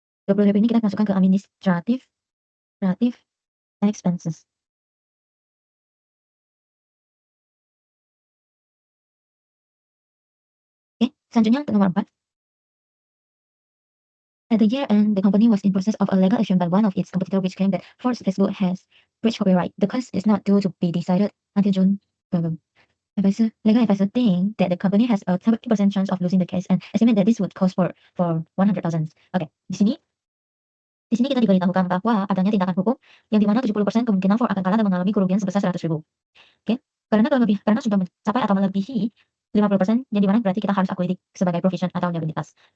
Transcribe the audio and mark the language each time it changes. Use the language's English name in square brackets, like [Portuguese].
[Indonesian] 20.000 ini kita masukkan ke administratif expenses. Oke, selanjutnya untuk nomor 4. [English] At the year end, the company was in process of a legal action by one of its competitor which claimed that Ford's Facebook has breached copyright. The case is not due to be decided until June. Legal advisor think that the company has a 30% chance of losing the case and estimate that this would cost for 100,000. [Indonesian] Oke, di sini kita diberitahukan bahwa adanya tindakan hukum yang dimana 70% kemungkinan Ford akan kalah dan mengalami kerugian sebesar 100.000. Oke, karena sudah mencapai atau melebihi 50%, yang dimana berarti kita harus akui sebagai provision atau liabilitas.